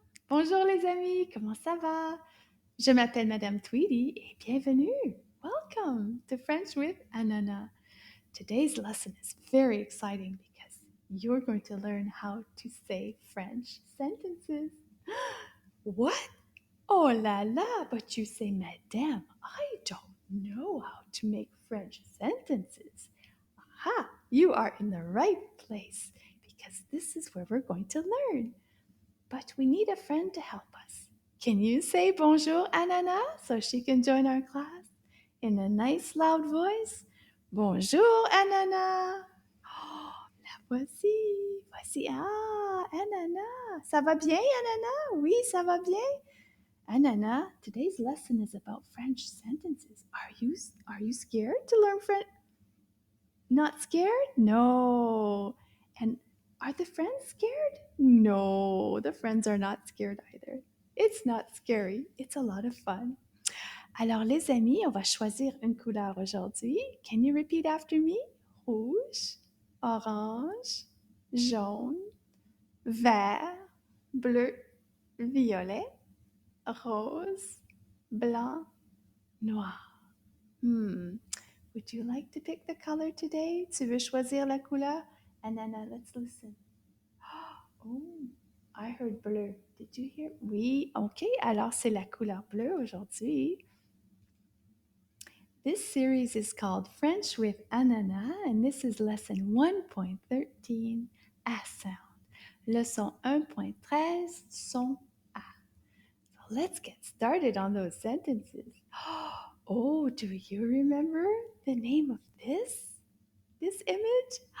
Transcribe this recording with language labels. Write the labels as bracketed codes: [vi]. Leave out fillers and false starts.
[fr] Bonjour les amis, comment ça va? Je m'appelle Madame Tweedy et bienvenue! [en] Welcome to French with Ananas. Today's lesson is very exciting because you're going to learn how to say French sentences. What? Oh la la, but you say, Madame, I don't know how to make French sentences. Aha, you are in the right place because this is where we're going to learn. But we need a friend to help us. Can you say [fr] bonjour, Ananas, [en] so she can join our class in a nice loud voice? [fr] Bonjour, Ananas. Oh, la voici. Voici. Ah, Ananas. Ça va bien, Ananas? Oui, ça va bien. [en] Ananas, today's lesson is about French sentences. Are you scared to learn French? Not scared? No. And are the friends scared? No, the friends are not scared either. It's not scary. It's a lot of fun. [fr] Alors les amis, on va choisir une couleur aujourd'hui. [en] Can you repeat after me? [fr] Rouge, orange, jaune, vert, bleu, violet, rose, blanc, noir. [en] Would you like to pick the color today? [fr] Tu veux choisir la couleur? [en] And then let's listen. Oh, I heard bleu. Did you hear? Oui, ok. [fr] Alors c'est la couleur bleue aujourd'hui. [en] This series is called French with Ananas, and this is lesson 1.13, A sound. [fr] Leçon 1.13, son A. [en] So let's get started on those sentences. Oh, do you remember the name of this image?